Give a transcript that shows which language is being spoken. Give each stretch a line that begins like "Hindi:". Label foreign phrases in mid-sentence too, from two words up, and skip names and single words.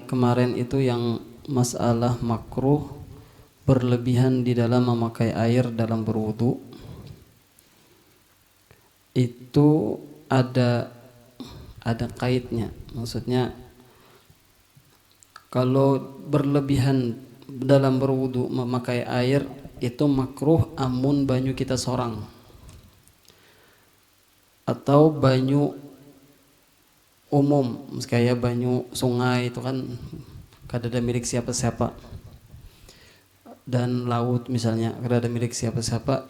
Indonesian: Kemarin itu yang masalah makruh berlebihan di dalam memakai air dalam berwudu. Itu ada kaidnya. Maksudnya kalau berlebihan dalam berwudu memakai air itu makruh
Banjar: amun banyu kita sorang atau banyu umum kayak banyu sungai itu kan kadada milik siapa-siapa, dan laut misalnya kadada milik siapa-siapa.